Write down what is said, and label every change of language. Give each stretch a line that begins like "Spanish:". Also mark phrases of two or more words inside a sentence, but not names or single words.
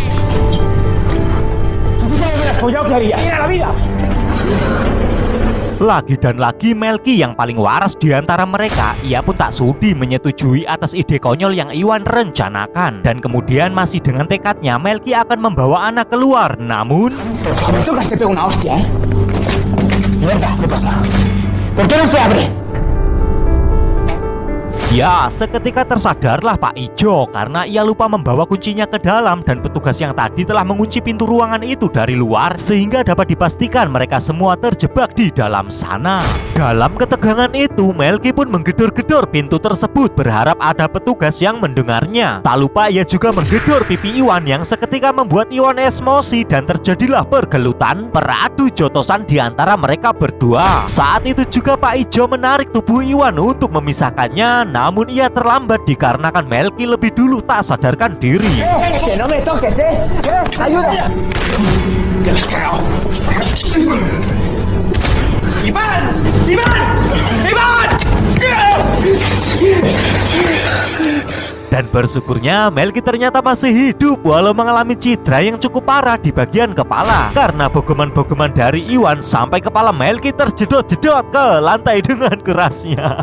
Indonesian: Lagi dan lagi Melki yang paling waras di antara mereka, ia pun tak sudi menyetujui atas ide konyol yang Iwan rencanakan. Dan kemudian masih dengan tekadnya Melki akan membawa Ana keluar. Namun
Spanish: Si me tocas te pego una hostia, ¿eh? Mierda, ¿qué pasa? ¿Por qué no se abre?
Indonesian: ya, seketika tersadarlah Pak Ijo karena ia lupa membawa kuncinya ke dalam dan petugas yang tadi telah mengunci pintu ruangan itu dari luar sehingga dapat dipastikan mereka semua terjebak di dalam sana. Dalam ketegangan itu, Melki pun menggedor-gedor pintu tersebut berharap ada petugas yang mendengarnya. Tak lupa ia juga menggedor pipi Iwan yang seketika membuat Iwan emosi dan terjadilah pergelutan, peradu jotosan di antara mereka berdua. Saat itu juga Pak Ijo menarik tubuh Iwan untuk memisahkannya, namun ia terlambat dikarenakan Melki lebih dulu tak sadarkan diri.
Spanish: Que no me toques, ¿eh? ¡Ayuda! ¡Que me has cagado! ¡Iván! ¡Iván! ¡Iván!
Indonesian: Dan bersyukurnya Melki ternyata masih hidup walau mengalami cedera yang cukup parah di bagian kepala karena bogoman-bogoman dari Iwan sampai kepala Melki terjedot-jedot ke lantai dengan kerasnya.